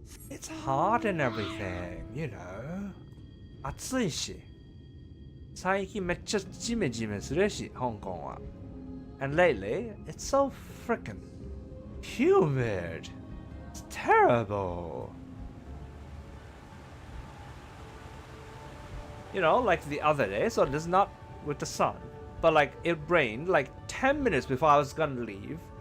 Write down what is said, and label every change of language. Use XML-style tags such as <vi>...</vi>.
<en>It's hot and everything, you know.</en> <ja>暑いし。最近めっちゃジメジメするし、香港は。</ja> <en>And lately, it's so frickin' humid. It's terrible. You know, like the other day, so it's not with the sun, but like it rained like 10 minutes before I was gonna leave.</en>